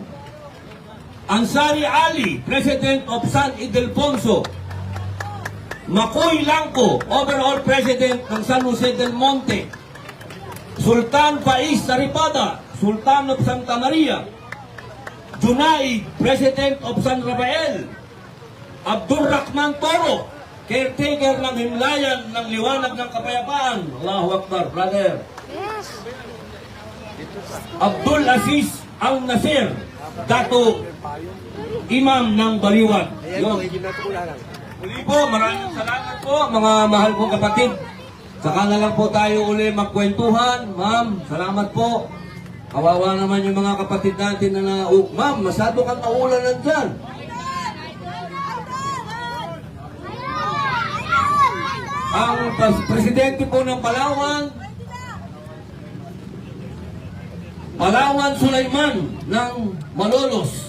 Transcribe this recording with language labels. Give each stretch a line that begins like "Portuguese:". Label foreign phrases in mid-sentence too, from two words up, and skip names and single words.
English: Ansari Ali, President of San Ildefonso.
Filipino: Makoy Langko,
English: Overall President
Filipino: ng San Jose del Monte.
English: Sultan Faiz Saripada, Sultan of Santa Maria. Junay, President of San Rafael.
Filipino: Abdul Rahman Toro, caretaker ng Himlayan ng Liwanag ng Kapayapaan.
Arabic: الله أكبر,
Filipino: brother. Abdul Aziz Al Nasir, Dato Imam ng Baliwag. Yun. Muli po, maraming salamat po mga mahal kong kapatid. Saka na lang po tayo uli magkwentuhan. Ma'am, salamat po. Kawawa naman yung mga kapatid natin na ma'am, masyado kang naulanan dyan. Ang presidente po ng Palawan, Palawan Sulaiman ng Malolos.